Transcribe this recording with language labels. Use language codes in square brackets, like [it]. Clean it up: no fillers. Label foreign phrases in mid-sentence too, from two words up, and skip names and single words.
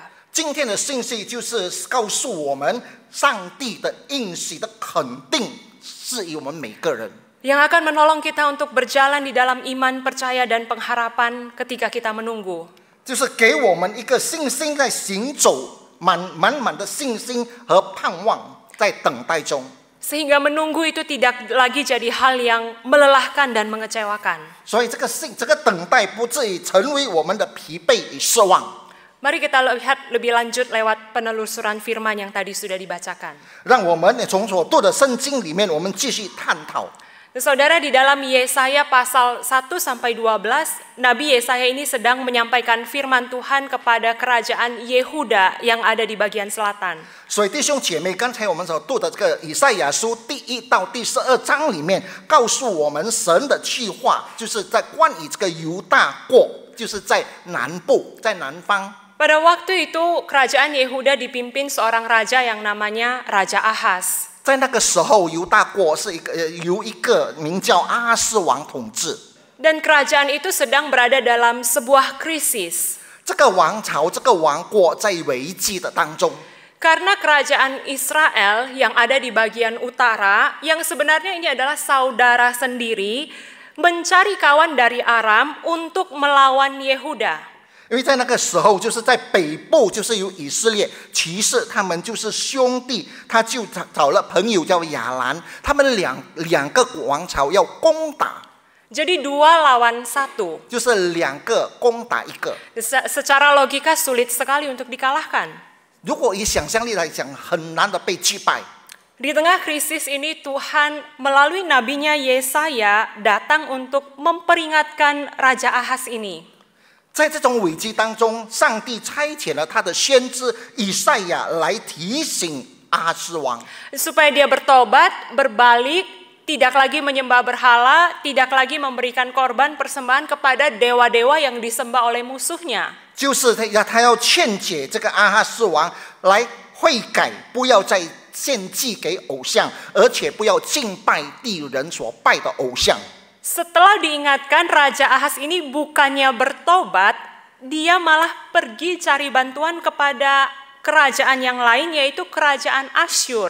[zh] 今天的信息就是告诉我们，上帝的应许的肯定是于我们每个人。 [id] Yang akan menolong kita untuk berjalan di dalam iman, percaya, dan pengharapan ketika kita menunggu. [zh] 就是给我们一个信心在行走，满的信心和盼望在等待中。 [id] Sehingga menunggu itu tidak lagi jadi hal yang melelahkan dan mengecewakan. [zh] 所以这个等待不至于成为我们的疲惫与失望。 [id] Mari kita lihat lebih lanjut lewat penelusuran firman yang tadi sudah dibacakan. [zh] 让我们从所读的圣经里面，我们继续探讨。 [id] Saudara, di dalam Yesaya pasal 1 sampai 12, Nabi Yesaya ini sedang menyampaikan firman Tuhan kepada kerajaan Yehuda yang ada di bagian selatan. [zh] 所以弟兄姐妹，刚才我们所读的这个以赛亚书第1到第12章里面，告诉我们神的计划，就是在关于这个犹大国，就是在南部，在南方。 [id] Pada waktu itu kerajaan Yehuda dipimpin seorang raja yang namanya Raja Ahaz. [zh] 在那个时候，犹大国是由一个名叫阿哈斯王统治。 [id] Dan kerajaan itu sedang berada dalam sebuah krisis. [zh] 这个王朝、这个王国在危机的当中。 [id] Karena kerajaan Israel yang ada di bagian utara, yang sebenarnya ini adalah saudara sendiri, mencari kawan dari Aram untuk melawan Yehuda. [zh] 因为在那个时候，就是在北部，就是有以色列骑士，他们就是兄弟，他就找了朋友叫亚兰，他们两个王朝要攻打， [id] Jadi 2 lawan 1. [zh] 就是两个攻打一个。 [id] Secara logika sulit sekali untuk dikalahkan. [zh] 如果以想象力来讲，很难的被击败。 [id] Di tengah krisis ini Tuhan melalui nabinya Yesaya datang untuk memperingatkan Raja Ahas ini. [zh] 在这种危机当中，上帝差遣了他的先知以赛亚来提醒阿哈斯王， [id] Supaya dia bertobat, berbalik, tidak lagi menyembah berhala, tidak lagi memberikan korban persembahan kepada dewa-dewa yang disembah oleh musuhnya. [zh] 就是他要劝解这个阿哈斯王来悔改，不要再献祭给偶像，而且不要敬拜地人所拜的偶像。 [id] Setelah diingatkan, Raja Ahas ini bukannya bertobat, dia malah pergi cari bantuan kepada kerajaan yang lain, yaitu kerajaan Asyur.